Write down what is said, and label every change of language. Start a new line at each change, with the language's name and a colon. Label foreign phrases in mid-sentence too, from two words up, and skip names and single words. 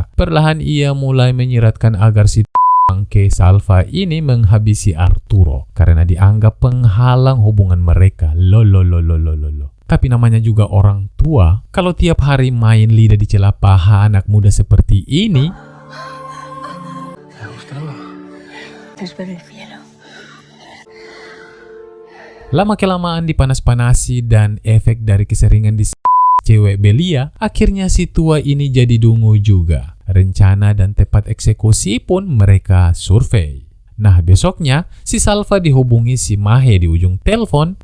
Indonesian: Perlahan ia mulai menyiratkan agar si bangke Salva ini menghabisi Arturo karena dianggap penghalang hubungan mereka. Lololololololo. Tapi namanya juga orang tua, kalau tiap hari main lidah di celah paha anak muda seperti ini.
Spanish: Te espero en el cielo.
Indonesian: Lama-kelamaan dipanas-panasi dan efek dari keseringan di cewek belia, akhirnya si tua ini jadi dungu juga. Rencana dan tempat eksekusi pun mereka survei. Nah, besoknya si Salva dihubungi si Mahe di ujung telepon.